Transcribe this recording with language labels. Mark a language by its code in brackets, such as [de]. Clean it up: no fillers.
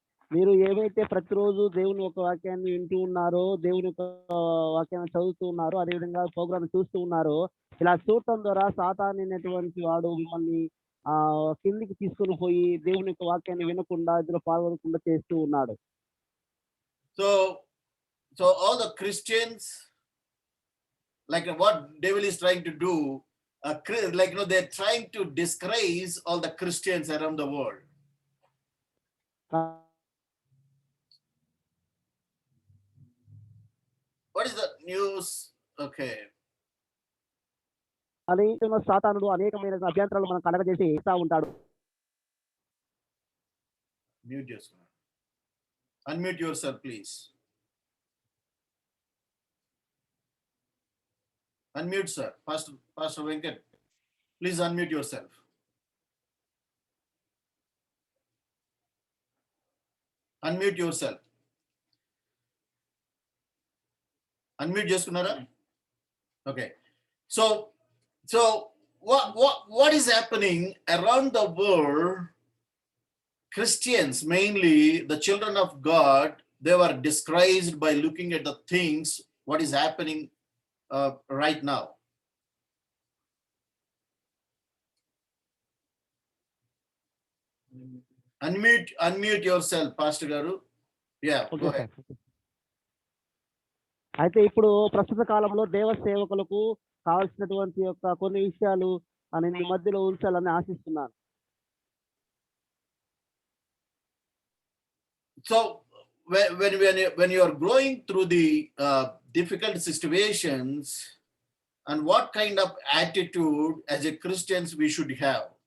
[te] మీరు ఏవైతే ప్రతిరోజు దేవుని యొక్క వాక్యాన్ని వింటూ ఉన్నారో, దేవుని యొక్క వాక్యాన్ని చదువుతూ ఉన్నారో, అదేవిధంగా ప్రోగ్రామ్ చూస్తూ ఉన్నారో, ఇలా చూడటం ద్వారా సాతాను అనేటువంటి వాడు మిమ్మల్ని కిందికి తీసుకుని పోయి దేవుని యొక్క వాక్యాన్ని వినకుండా ఇందులో పాల్గొనకుండా చేస్తూ ఉన్నాడు. [en] So all the Christians, like what devil is trying to do, they're trying to disgrace all the Christians around the world. What is the news? Okay. [te] అనేక సాతానుడు అనేకమైన అభ్యంతరాలు మనం కలగజేసి ఇస్తా ఉంటాడు. [en] Unmute yourself, please. Unmute, sir. Pastor Venkat, please unmute yourself. Unmute yourself. Unmute [te] చేసుకున్నారా? [en] Okay. So what is happening around the world? Christians, mainly the children of God, they were disgraced by looking at the things what is happening right now. Unmute yourself, Pastor Garu. Yeah, go ahead. [te] అయితే ఇప్పుడు ప్రస్తుత కాలంలో దేవ సేవకులకు కావాల్సినటువంటి యొక్క కొన్ని విషయాలు నేను ఈ మధ్యలో ఉంచాలని ఆశిస్తున్నాను. [en] So when you are going through the difficult situations, and what kind of attitude as a Christians we should have?